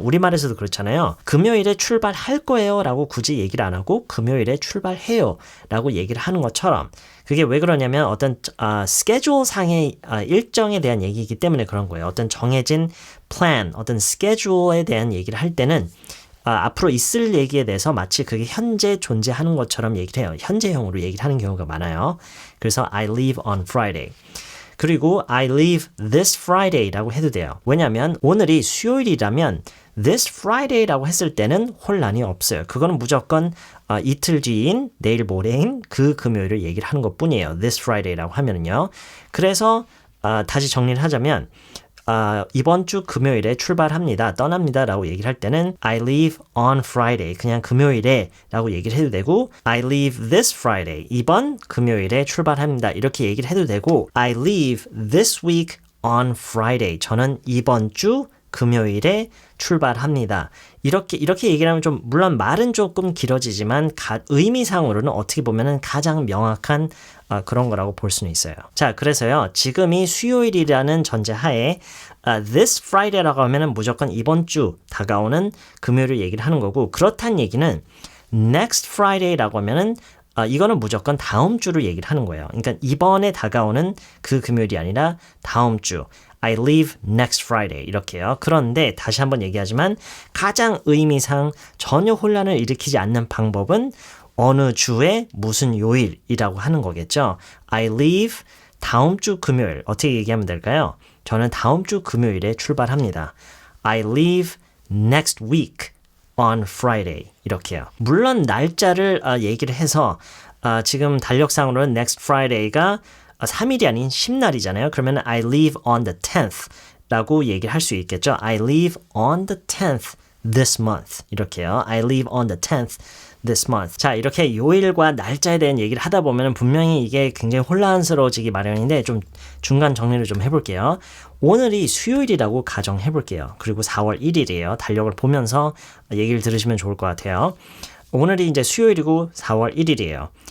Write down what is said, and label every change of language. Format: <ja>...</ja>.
<ko>우리말에서도 그렇잖아요. 금요일에 출발할 거예요 라고 굳이 얘기를 안 하고 금요일에 출발해요 라고 얘기를 하는 것처럼 그게 왜 그러냐면 어떤 스케줄 상의 일정에 대한 얘기이기 때문에 그런 거예요. 어떤 정해진 plan, 어떤 스케줄에 대한 얘기를 할 때는 앞으로 있을 얘기에 대해서 마치 그게 현재 존재하는 것처럼 얘기를 해요. 현재형으로 얘기를 하는 경우가 많아요. 그래서</ko> <en>I leave on Friday.</en> <ko>그리고</ko> <en>I leave this Friday</en> <ko>라고 해도 돼요. 왜냐하면 오늘이 수요일이라면</ko> <en>this Friday</en> <ko>라고 했을 때는 혼란이 없어요. 그거는 무조건 이틀 뒤인 내일 모레인 그 금요일을 얘기를 하는 것뿐이에요.</ko> <en>this Friday</en> <ko>라고 하면은요. 그래서 다시 정리를 하자면 이번 주 금요일에 출발합니다. 떠납니다. 라고 얘기를 할 때는</ko> <en>I leave on Friday.</en> <ko>그냥 금요일에 라고 얘기를 해도 되고</ko> <en>I leave this Friday.</en> <ko>이번 금요일에 출발합니다. 이렇게 얘기를 해도 되고</ko> <en>I leave this week on Friday.</en> <ko>저는 이번 주 금요일에 출발합니다. 이렇게 얘기를 하면 좀 물론 말은 조금 길어지지만 의미상으로는 어떻게 보면은 가장 명확한 그런 거라고 볼 수는 있어요. 자, 그래서요. 지금이 수요일이라는 전제하에</ko> <en>this Friday</en> <ko>라고 하면은 무조건 이번 주 다가오는 금요일을 얘기를 하는 거고 그렇다는 얘기는</ko> <en>next Friday</en> <ko>라고 하면은 이거는 무조건 다음 주를 얘기를 하는 거예요. 그러니까 이번에 다가오는 그 금요일이 아니라 다음 주.</ko> <en>I leave next Friday</en> <ko>이렇게요. 그런데 다시 한번 얘기하지만 가장 의미상 전혀 혼란을 일으키지 않는 방법은 어느 주에 무슨 요일이라고 하는 거겠죠.</ko> <en>I leave</en> <ko>다음 주 금요일. 어떻게 얘기하면 될까요? 저는 다음 주 금요일에 출발합니다.</ko> <en>I leave next week on Friday</en> <ko>이렇게요. 물론 날짜를 얘기를 해서 지금 달력상으로는</ko> <en>next Friday</en> <ko>가 3일이 아닌 10날이잖아요. 그러면</ko> <en>I leave on the 10th</en> <ko>라고 얘기를 할 수 있겠죠.</ko> <en>I leave on the 10th this month</en> <ko>이렇게요.</ko> <en>I leave on the 10th this month.</en> <ko>자, 이렇게 요일과 날짜에 대한 얘기를 하다 보면 분명히 이게 굉장히 혼란스러워지기 마련인데 좀 중간 정리를 좀 해볼게요. 오늘이 수요일이라고 가정해볼게요. 그리고 4월 1일이에요. 달력을 보면서 얘기를 들으시면 좋을 것 같아요. 오늘이 이제 수요일이고 4월 1일이에요.</ko>